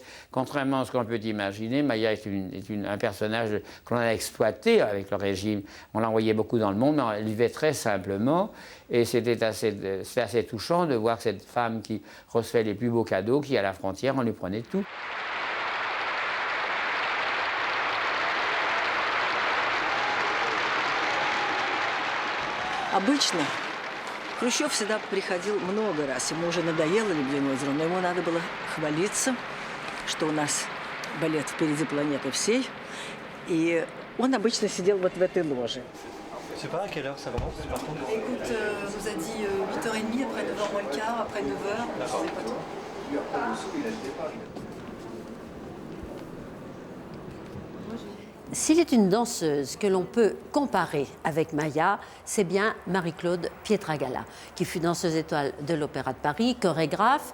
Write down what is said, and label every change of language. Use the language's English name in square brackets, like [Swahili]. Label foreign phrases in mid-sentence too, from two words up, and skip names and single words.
[French] Contrairement à ce qu'on peut imaginer, Maya est un personnage qu'on a exploité avec le régime. On l'envoyait beaucoup dans le monde, mais elle vivait très simplement. Et c'était assez touchant de voir cette femme qui recevait les plus beaux cadeaux, qui à la frontière, on lui prenait tout. [Russian] Обычно Хрущев всегда приходил много раз. Ему уже надоело «Лебединое озеро», но ему надо было хвалиться, что у нас балет «Впереди планеты всей». И он обычно сидел вот в этой ложе. [French] Je sais pas à quelle heure ça commence par contre. Écoute, on nous a dit 8h30, après 9h moins le quart, après 9h, on ne savait pas trop. S'il est une danseuse que l'on peut comparer avec Maya, c'est bien Marie-Claude Pietragala, qui fut danseuse étoile de l'Opéra de Paris, chorégraphe.